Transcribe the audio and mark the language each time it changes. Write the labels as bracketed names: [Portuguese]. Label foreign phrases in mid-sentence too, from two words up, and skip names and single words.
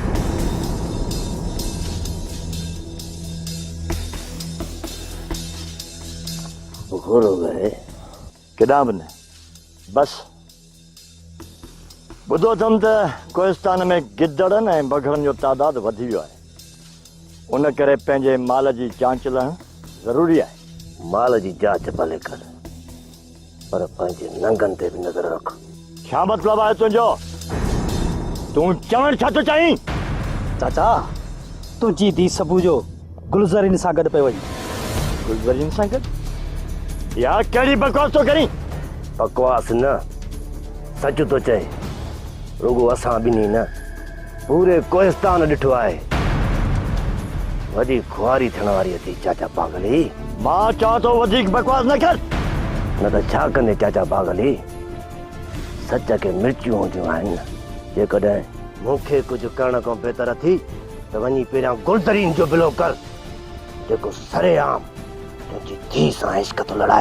[Sindhi] बुखर हो गए किॾां बि न, बस ॿुधो अथमि त कोहिस्तान में गिदड़नि ऐं बघड़नि जो तादादु वधी वियो आहे, उन करे पंहिंजे माल जी जांच लहणु ज़रूरी आहे। माल जी जांच भले कर, पर पंहिंजे नंगनि ते बि नज़र रख। छा मतिलबु आहे तुंहिंजो? तूं चवण छा थो चाहीं? चाचा तुंहिंजी धी सबू जो गुलज़रीन सां गॾु पियो वई। गुलज़रीन सां गॾु? यार कहिड़ी बकवास तो करी? बकवास न, सच तो चए। रुगो असां ॿिन्ही न, पूरे कोहिस्तान ॾिठो आहे। वॾी खुआरी थियण वारी अथई चाचा पागली। मां चवां थो वधीक बकवास न कर, न त छा कंदे चाचा पागली? सच खे मिर्चियूं हूंदियूं आहिनि। जेकॾहिं मूंखे कुझु करण खां बहितर थी त वञी पहिरियां गुलज़रीन जो बिलो कर, जेको सरेआम तुंहिंजी धी सां इश्क थो लड़ाए।